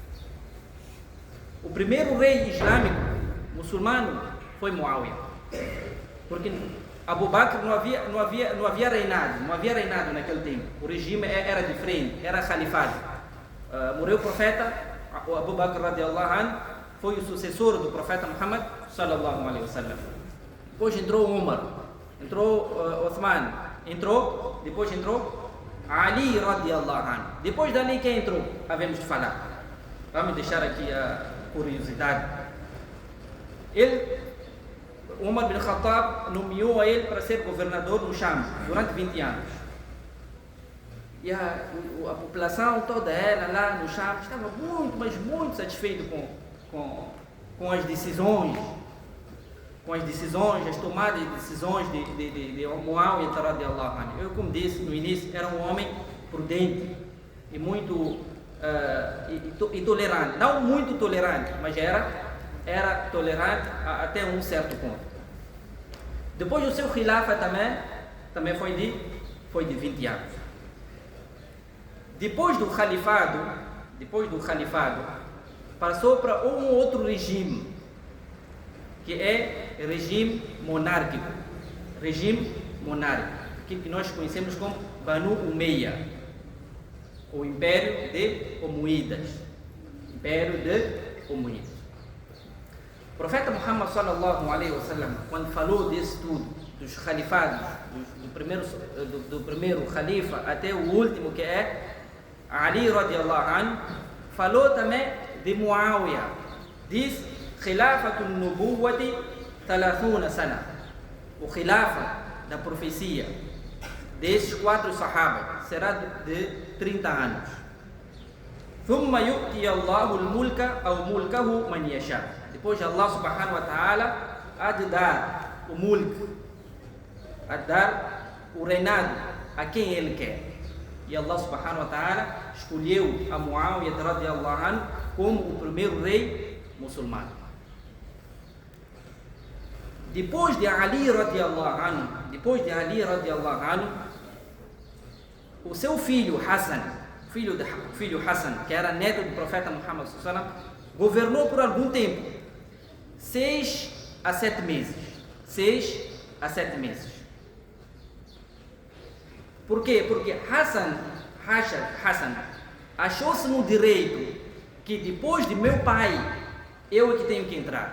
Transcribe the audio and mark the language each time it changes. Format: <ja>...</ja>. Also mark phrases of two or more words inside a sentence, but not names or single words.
<pt>O primeiro rei islâmico muçulmano foi Muawiyah. Porque Abu Bakr não havia reinado naquele tempo. O regime era diferente, era califado. Morreu o profeta, Abu Bakr</pt> <ar>رضي الله عنه</ar> <pt>foi o sucessor do profeta Muhammad</pt> <ar>صلى الله عليه وسلم.</ar> <pt>Depois entrou Umar, entrou Uthman, depois entrou Ali</pt> <ar>رضي الله عنه.</ar> <pt>Depois dali quem entrou? Havemos de falar. Vamos deixar aqui a curiosidade. Umar bin Khattab nomeou a ele para ser governador no Sham durante 20 anos. E a população toda ela lá no Sham estava muito, mas muito satisfeita com as decisões, as tomadas de decisões de Muawiyah</pt> <ar>رضي الله عنه.</ar> <pt>Eu, como disse no início, era um homem prudente e muito e tolerante. Não muito tolerante, mas era tolerante até um certo ponto. Depois o seu khilafa também foi de 20 anos. Depois do califado, passou para um outro regime, que é regime monárquico. Aquilo que nós conhecemos como Banu Umayya, o Império de Omoídas. O profeta Muhammad</pt> <ar>صلى الله عليه وسلم,</ar> <pt>quando falou desse tudo, dos califados, do primeiro califa até o último, que é Ali</pt> <ar>رضي الله عنه,</ar> <pt>falou também de Muawiyah. Diz:</pt> <ar>خلافة النبوة 30 سنة.</ar> <pt>O khilafa da profecia desses 4 sahabas será de 30 anos.</pt> <ar>ثم يؤتي الله الملك أو ملكه من يشاء.</ar> <pt>Depois Allah</pt> <ar>سبحانه وتعالى</ar> <pt>há de dar o mulk, a dar o reinado a quem ele quer. E Allah</pt> <ar>سبحانه وتعالى</ar> <pt>escolheu a Muawiyah</pt> <ar>رضي الله عنه</ar> <pt>como o primeiro rei muçulmano. Depois de Ali</pt> <ar>رضي الله عنه,</ar> <pt>o seu filho Hassan, filho Hassan, que era neto do profeta Muhammad</pt> <ar>صلى الله عليه وسلم,</ar> <pt>governou por algum tempo, 6 a 7 meses. 6 a 7 meses. Por quê? Porque Hassan achou-se no direito que depois de meu pai, eu é que tenho que entrar.</pt>